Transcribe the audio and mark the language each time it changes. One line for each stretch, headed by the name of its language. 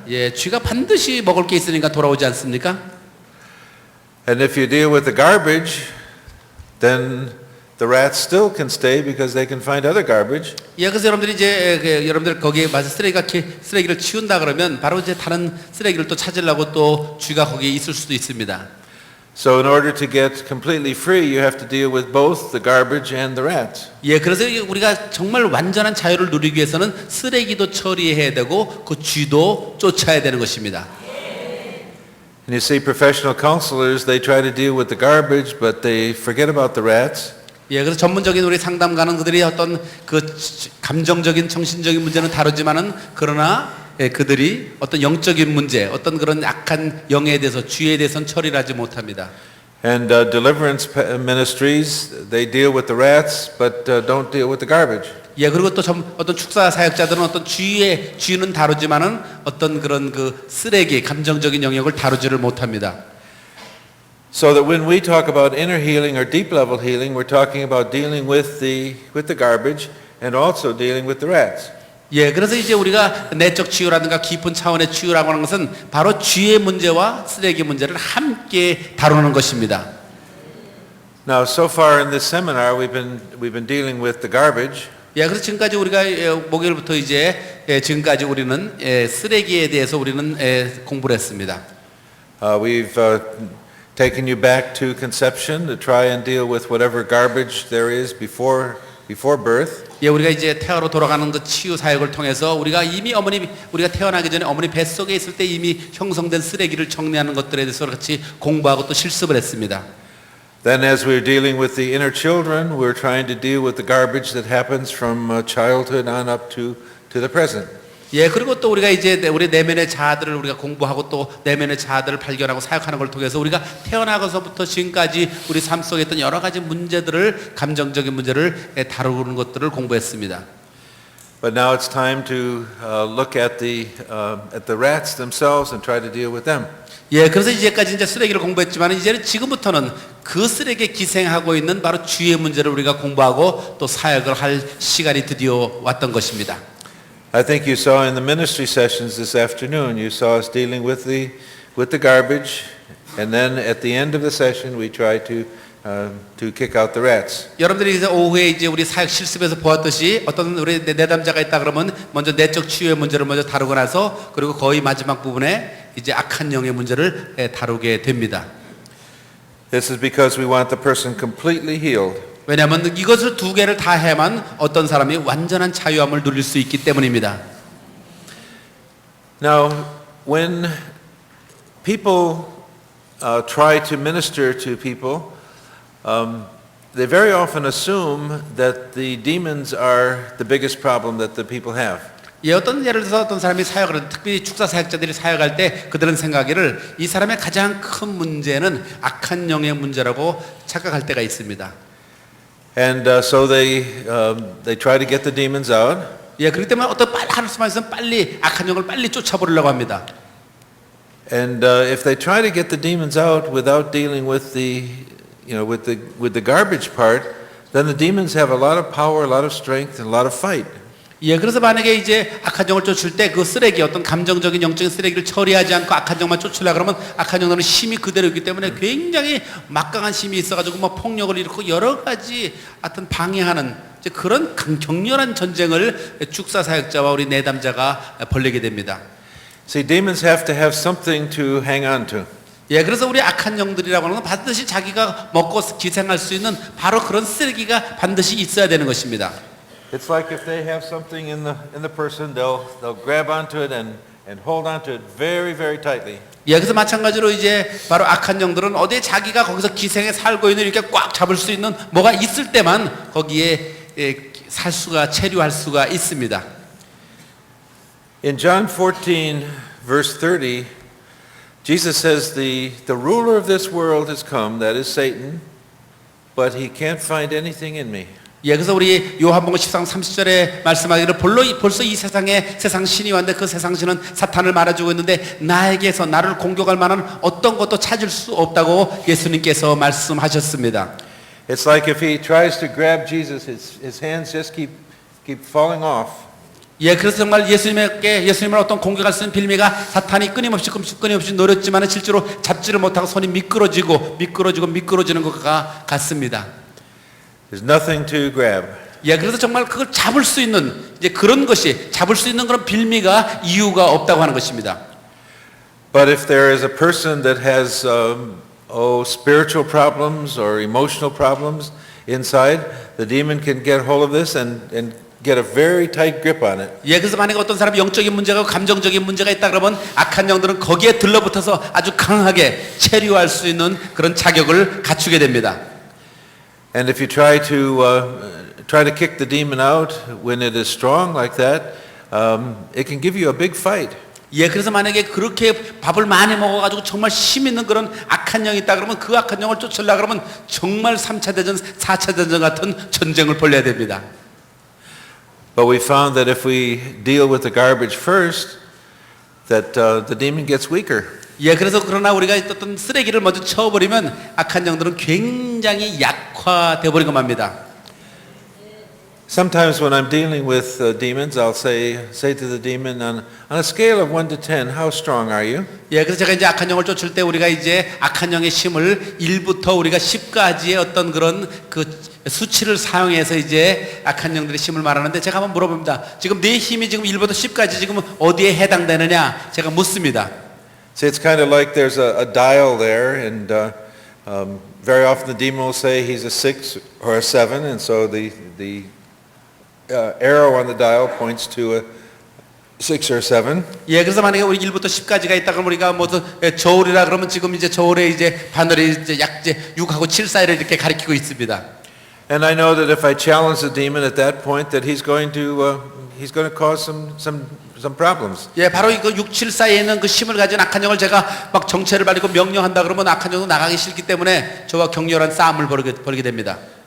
Korean: 예, 쥐가 반드시 먹을 게 있으니까 돌아오지 않습니까?
English: And if you deal with the garbage, then the rats still can stay because they can find other garbage.
Korean: 예, 그래서 여러분들이 이제 여러분들 거기에 맞아 쓰레기를 치운다 그러면 바로 이제 다른 쓰레기를 또 찾으려고 또 쥐가 거기에 있을 수도 있습니다.
English: So in order to get completely free, you have to deal with both the garbage and the rats.
Korean: 예, 그래서 우리가 정말 완전한 자유를 누리기 위해서는 쓰레기도 처리해야 되고 그 쥐도 쫓아야 되는 것입니다.
English: And you see professional counselors, they try to deal with the garbage, but they forget about the rats.
Korean: 예, 그래서 전문적인 우리 상담가는 그들이 어떤 그 감정적인 정신적인 문제는 다루지만은 그러나 예, 그들이 어떤 영적인 문제, 어떤 그런 악한 영에 대해서 쥐에 대해서는 처리를 하지 못합니다.
English: And deliverance ministries, they deal with the rats, but don't deal with the garbage.
Korean: 예, 그리고 또 어떤 축사 사역자들은 어떤 쥐는 다루지만은 어떤 그런 그 쓰레기, 감정적인 영역을 다루지를 못합니다.
English: So that when we talk about inner healing or deep level healing, we're talking about dealing with the garbage and also dealing with the rats.
Korean: 예, 그래서 이제 우리가 내적 치유라든가 깊은 차원의 치유라고 하는 것은 바로 쥐의 문제와 쓰레기 문제를 함께 다루는 것입니다.
English: Now, so far in this seminar, we've been dealing with the garbage.
Korean: 예, 그래서 지금까지 우리가 목요일부터 이제 지금까지 우리는 쓰레기에 대해서 우리는 공부를 했습니다.
English: We've taken you back to conception to try and deal with whatever garbage there is before birth.
Korean: 예, 우리가 이제 태아로 돌아가는 그 치유 사역을 통해서 우리가 이미 우리가 태어나기 전에 어머니 뱃속에 있을 때 이미 형성된 쓰레기를 정리하는 것들에 대해서 같이 공부하고 또 실습을 했습니다.
English: Then as we're dealing with the inner children, we're trying to deal with the garbage that happens from childhood on up to the present.
Korean: 예, 그리고 또 우리가 이제 우리 내면의 자아들을 우리가 공부하고 또 내면의 자아들을 발견하고 사역하는 걸 통해서 우리가 태어나고서부터 지금까지 우리 삶 속에 있던 여러 가지 문제들을 감정적인 문제를 다루는 것들을 공부했습니다.
English: But now it's time to look at the rats themselves and try to deal with them.
Korean: 예, 그래서 이제까지 이제 쓰레기를 공부했지만 이제는 지금부터는 그 쓰레기에 기생하고 있는 바로 쥐의 문제를 우리가 공부하고 또 사역을 할 시간이 드디어 왔던 것입니다.
English: I think you saw in the ministry sessions this afternoon, you saw us dealing with the garbage, and then at the end of the session, we try to kick out the rats.
Korean: 여러분들이 이제 오후에 이제 우리 사역 실습에서 보았듯이 어떤 우리 내담자가 있다 그러면 먼저 내적 치유의 문제를 먼저 다루고 나서 그리고 거의 마지막 부분에 이제 악한 영의 문제를 다루게 됩니다.
English: This is because we want the person completely healed.
Korean: 왜냐하면 이것을 두 개를 다 해야만 어떤 사람이 완전한 자유함을 누릴 수 있기 때문입니다.
English: Now, when people try to minister to people, they very often assume that the demons are the biggest problem that the people have.
Korean: 예, 예를 들어서 어떤 사람이 사역을 특별히 축사 사역자들이 사역할 때 그들은 생각하기를 이 사람의 가장 큰 문제는 악한 영의 문제라고 착각할 때가 있습니다.
English: And so they try to get the demons out.
Korean: 예, 그렇기 때문에 어떤 빨리 할 수만 있으면 빨리 악한 영을 빨리 쫓아버리려고 합니다.
English: And if they try to get the demons out without dealing with with the garbage part, then the demons have a lot of power, a lot of strength, and a lot of fight.
Korean: 예, 그래서 만약에 이제 악한 영을 쫓을 때 그 쓰레기 어떤 감정적인 영적인 쓰레기를 처리하지 않고 악한 영만 쫓으려 그러면 악한 영들은 힘이 그대로 있기 때문에 굉장히 막강한 힘이 있어가지고 뭐 폭력을 일으키고 여러 가지 하여튼 방해하는 이제 그런 격렬한 전쟁을 축사 사역자와 우리 내담자가 벌이게 됩니다.
English: See, demons have to have something to hang on to.
Korean: 예, 그래서 우리 악한 영들이라고 하는 건 반드시 자기가 먹고 기생할 수 있는 바로 그런 쓰레기가 반드시 있어야 되는 것입니다.
English: It's like if they have something in the person, they'll grab onto it and hold onto it very, very tightly.
Korean: 예, 그래서 마찬가지로 이제 바로 악한 영들은 어디에 자기가 거기서 기생에 살고 있는 이렇게 꽉 잡을 수 있는 뭐가 있을 때만 거기에 살 수가 체류할 수가 있습니다.
English: In John 14, verse 30, Jesus says the ruler of this world has come, that is Satan, but he can't find anything in me.
Korean: 예, 그래서 우리 요한복음 10장 30절에 말씀하기를 벌써 이 세상에 세상 신이 왔는데 그 세상 신은 사탄을 말해주고 있는데 나에게서 나를 공격할 만한 어떤 것도 찾을 수 없다고 예수님께서 말씀하셨습니다.
English: It's like if he tries to grab Jesus, his hands just keep falling off.
Korean: 예, 그래서 정말 예수님을 어떤 공격할 수 있는 빌미가 사탄이 끊임없이 노렸지만 실제로 잡지를 못하고 손이 미끄러지는 것과 같습니다.
English: There's nothing to grab.
Korean: 예, 그래서 정말 그걸 잡을 수 있는 이제 그런 것이 잡을 수 있는 그런 빌미가 이유가 없다고 하는 것입니다.
English: But if there is a person that has spiritual problems or emotional problems inside, the demon can get hold of this and get a very tight grip on it.
Korean: 예, 그래서 만약에 어떤 사람이 영적인 문제가 감정적인 문제가 있다 그러면 악한 영들은 거기에 들러붙어서 아주 강하게 체류할 수 있는 그런 자격을 갖추게 됩니다.
English: And if you try to kick the demon out when it is strong like that, it can give you a big fight.
Korean: 예, 그래서 만약에 그렇게 밥을 많이 먹어가지고 정말 힘 있는 그런 악한 영이 있다 그러면 그 악한 영을 쫓으려고 그러면 정말 3차 대전, 4차 대전 같은 전쟁을 벌여야 됩니다.
English: But we found that if we deal with the garbage first, that the demon gets weaker.
Korean: 예, 그래서 그러나 우리가 어떤 쓰레기를 먼저 쳐버리면 악한 영들은 굉장히 약화돼 버리고 맙니다.
English: Sometimes when I'm dealing with demons, I'll say to the demon, on a scale of 1 to 10, how strong are you?
Korean: 예, 그래서 제가 이제 악한 영을 쫓을 때 우리가 이제 악한 영의 힘을 1부터 우리가 10까지의 어떤 그런 그 수치를 사용해서 이제 악한 영들의 힘을 말하는데 제가 한번 물어봅니다. 지금 내 힘이 지금 1부터 10까지 지금 어디에 해당되느냐? 제가 묻습니다.
English: See, it's kind of like there's a dial there, and very often the demon will say he's a 6 or a 7, and so the arrow on the dial points to a 6 or 7.
Korean: 예, 그래서 만약에 우리 1부터 10까지가 있다 그러면 우리가 뭐 저울이라 그러면 지금 이제 저울에 이제 바늘이 이제 약 이제 6하고 7 사이를 이렇게 가리키고 있습니다.
English: And I know that if I challenge the demon at that point, that he's going to cause some problems.
Korean: 예, 바로 이거 6, 7 사이에 있는 그 힘을 가진 악한 영을 제가 막 정체를 발리고 명령한다 그러면 악한 영은 나가기 싫기 때문에 저와 격렬한 싸움을 벌이게 됩니다.